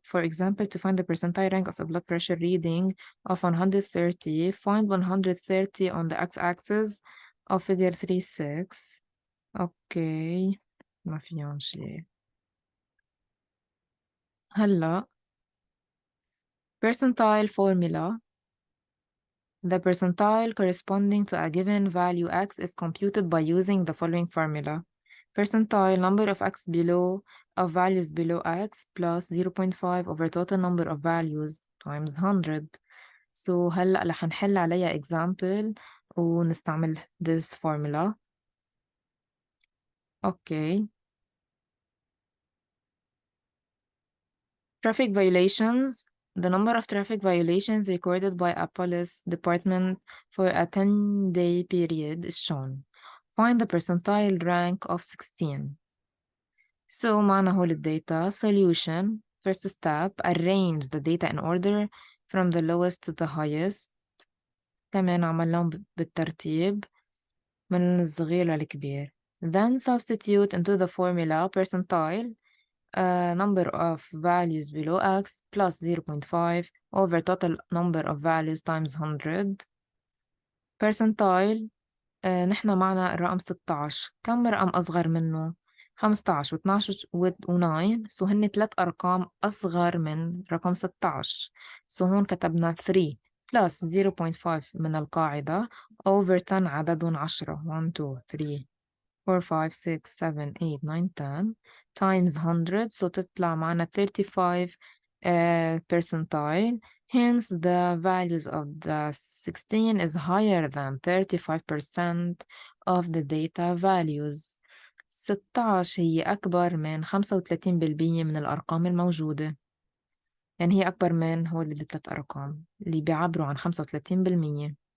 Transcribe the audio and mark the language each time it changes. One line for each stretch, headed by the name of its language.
English: For example, to find the percentile rank of a blood pressure reading of 130, find 130 on the x-axis of figure 3.6.
Arabic: Okay, ما فيهم شيء. هلا
English: Percentile formula. The percentile corresponding to a given value x is computed by using the following formula. Percentile number of x below of values below x plus 0.5 over total number of values times 100.
Arabic: So هلأ رح نحل عليها example ونستعمل
English: this formula. Okay. Traffic violations. The number of traffic violations recorded by a police department for a 10-day period is shown. Find the percentile rank of 16.
Arabic: So معنا هول الداتا.
English: Solution. First step, arrange the data in order from the lowest to the highest.
Arabic: كمان عملناهم بالترتيب من الصغير للكبير.
English: Then substitute into the formula percentile number of values below x plus 0.5 over total number of values times 100.
Arabic: Percentile نحن معنا الرقم 16. كم رقم أصغر منه؟ 15 و12 و9. سو هن 3 أرقام أصغر من رقم 16. سو هون كتبنا 3 plus 0.5 من القاعدة over 10 عددهم 10.
English: 1 2 3 4 5 6 7 8 9 10 times 100.
Arabic: So تطلع معنا 35 percentile.
English: Hence, the values of the 16 is higher than 35% of the data values.
Arabic: 16 هي أكبر من 35% من الأرقام الموجودة. يعني هي أكبر من هول الثلاث أرقام اللي بيعبروا عن 35%.